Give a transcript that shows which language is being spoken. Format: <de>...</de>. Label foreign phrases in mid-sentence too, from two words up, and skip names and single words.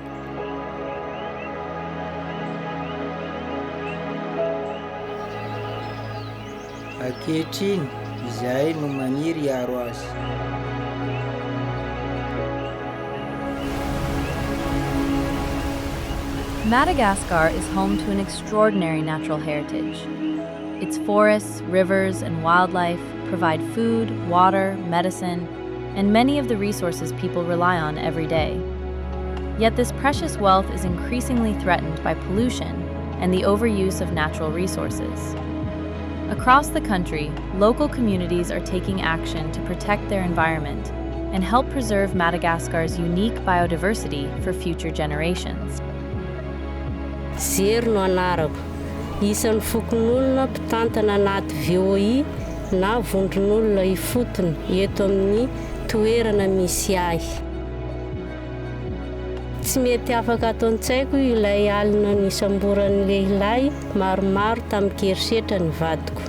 <mg>Ankehitriny izahay no maniry hiaro azy.</mg> <en>Madagascar is home to an extraordinary natural heritage. Its forests, rivers, and wildlife provide food, water, medicine, and many of the resources people rely on every day. Yet this precious wealth is increasingly threatened by pollution and the overuse of natural resources. Across the country, local communities are taking action to protect their environment and help preserve Madagascar's unique biodiversity for future generations.</en> <mg>Zero no anarako. Isan'ny fokon'olona mpitantana anaty VOI na vondron'olona ifotony eto amin'ny toerana misy ahy. Tsy mety afaka ataon-tsaiko ilay alina nisamboran'ny lehilahy maromaro tamin'ny kerisetra ny vadiko.</mg>